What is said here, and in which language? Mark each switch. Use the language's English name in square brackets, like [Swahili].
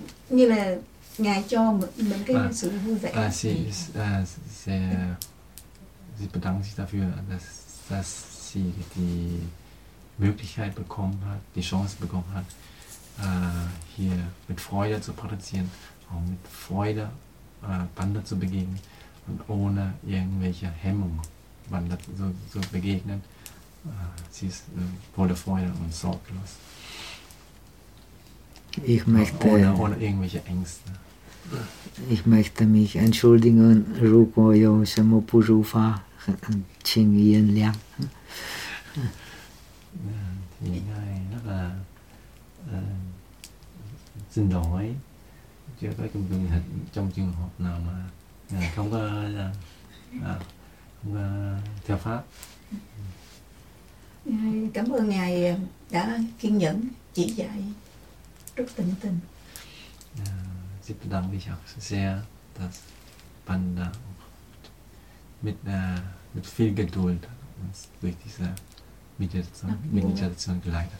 [Vietnamese] Như là ngài cho mình cái sự vui vẻ. [German] Sie bedankt sich dafür, dass sie die Möglichkeit bekommen hat, die Chance bekommen hat, hier mit Freude zu praktizieren, auch mit Freude Banda zu begegnen und ohne irgendwelche Hemmung Banda zu begegnen. Sie ist voller Freude und sorglos. Ich möchte ohne irgendwelche Ängste. Ich möchte mich entschuldigen, Ruko Yo Shemo Pujufa Ching Yin Liang. [Vietnamese] Thì ngài rất là xin lỗi, chưa có trong trường hợp nào mà ngài không có không có theo pháp. Cảm ơn ngài đã kiên nhẫn chỉ dạy rất tận tình. [German] Sie bedankt sich auch sehr, dass Banda mit viel Geduld uns durch diese Meditation geleitet